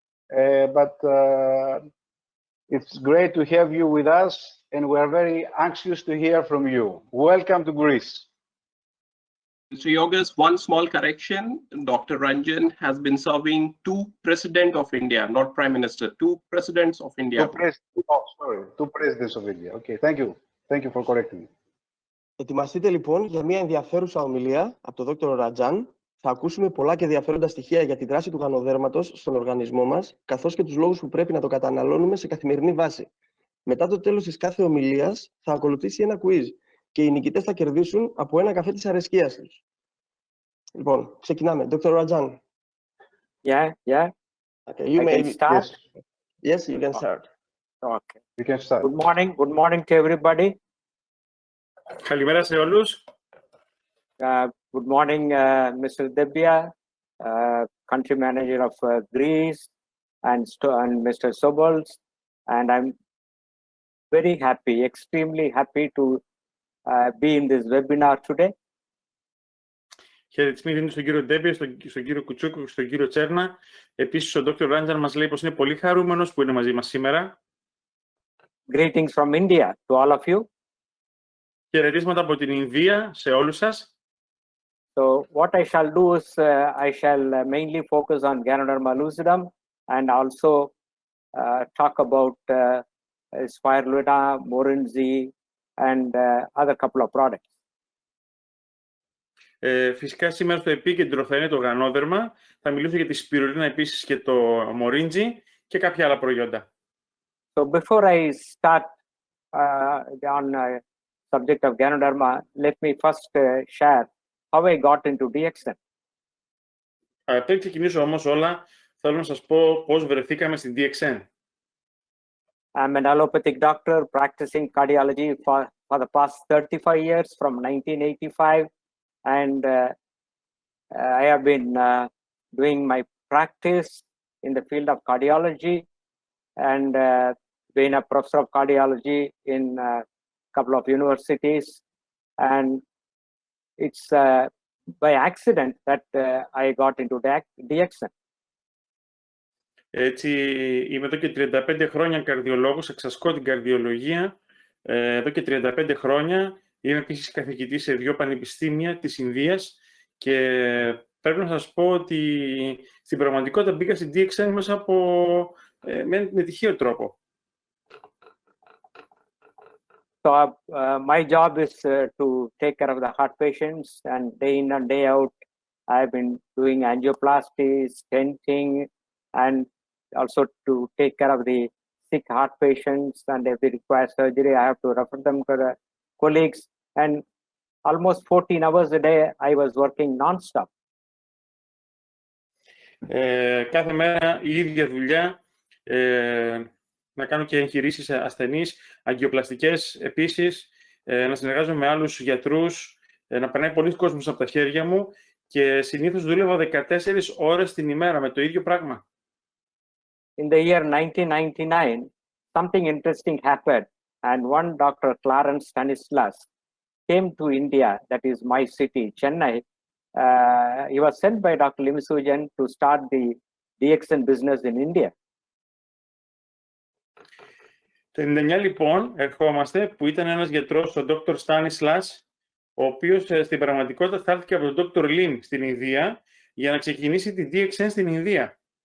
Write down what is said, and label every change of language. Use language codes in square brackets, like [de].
[en] But it's great to have you with us, and we are very anxious to hear from you. Welcome to Greece. Mr. Yorgos, one small correction. Dr. Ranjan has been serving 2 presidents of India, not Prime Minister, 2 presidents of India. 2 presidents of India. Okay, thank you. Thank you for correcting me. [el] Ετοιμαστείτε λοιπόν για μια ενδιαφέρουσα ομιλία από τον Dr. Ranjan. Θα ακούσουμε πολλά και ενδιαφέροντα στοιχεία για τη δράση του γανοδέρματος στον οργανισμό μας, καθώς και τους λόγους που πρέπει να το καταναλώνουμε σε καθημερινή βάση. Μετά το τέλος της κάθε ομιλίας θα ακολουθήσει ένα quiz και οι νικητές θα κερδίσουν από ένα καφέ της αρεσκίας τους. Λοιπόν, ξεκινάμε. Dr. Ranjan. [en] Yeah. Okay, you may start. Yes, you can start. Okay. You can start. Good morning to everybody. [el] Καλημέρα σε όλους. [en] Good morning, Mr. Debia, country manager of Greece, and Mr. Sobols. And I'm very happy, extremely happy to be in this webinar today. [el] Χαιρετισμοί δίνω στον κύριο Ντέμπια, στον κύριο Κουτσούκο και στον κύριο Τσέρνα. Επίσης, ο Dr. Ranjan μας λέει πως είναι πολύ χαρούμενος που είναι μαζί μας σήμερα. [en] Greetings from India to all of you. [el] Χαιρετίσματα από την Ινδία σε όλους σας. [en] So what I shall do is I shall mainly focus on GANODERMA&SPIRULINA and also talk about spirulina, morinzi, and other couple of products. [el] Φυσικά σήμερα στο επίκεντρο θα είναι το γανόδερμα. Θα μιλήσω για τη σπιρουλίνα επίσης και το μορίντζι και κάποια άλλα προϊόντα. [en] So before I start on subject of Ganoderma, let me first share how I got into DXN. [el] Πριν ξεκινήσω όμως όλα, θέλω να σας πω πώς βρεθήκαμε στην DXN. [en] I'm an allopathic doctor practicing cardiology for the past 35 years from 1985. And I have been doing my practice in the field of cardiology and been a professor of cardiology in a couple of universities. And it's by accident that I got into DXN. [el] Έτσι, είμαι εδώ και 35 χρόνια καρδιολόγος, εξασκώ την καρδιολογία. Εδώ και 35 χρόνια είμαι επίσης καθηγητής σε 2 πανεπιστήμια της Ινδίας και πρέπει να σας πω ότι στην πραγματικότητα μπήκα στην DXN μέσα από με τυχαίο τρόπο. [en] So my job is to take care of the heart patients, and day in and day out, I've been doing angioplasty, stenting, and also to take care of the sick heart patients. And if they require surgery, I have to refer them to the colleagues. And almost 14 hours a day, I was working non-stop. [el] Κάθε μέρα η ίδια δουλειά, να κάνω και εγχειρήσεις ασθενείς, αγκιοπλαστικές επίσης, να συνεργάζομαι με άλλους γιατρούς, να περνάει πολλοί κόσμος από τα χέρια μου και συνήθως δούλευα 14 ώρες την ημέρα με το ίδιο πράγμα. [en] In the year 1999, something interesting happened, and one Dr. Clarence Stanislas came to India, that is my city, Chennai. He was sent by Dr. Limisujan to start the DXN business in India. [el] Το 1999 λοιπόν ερχόμαστε που ήταν ένας γιατρός, ο Dr. Stanislas, ο οποίος στην πραγματικότητα στάλθηκε από τον Dr. Lim στην Ινδία για να ξεκινήσει τη DXN στην Ινδία.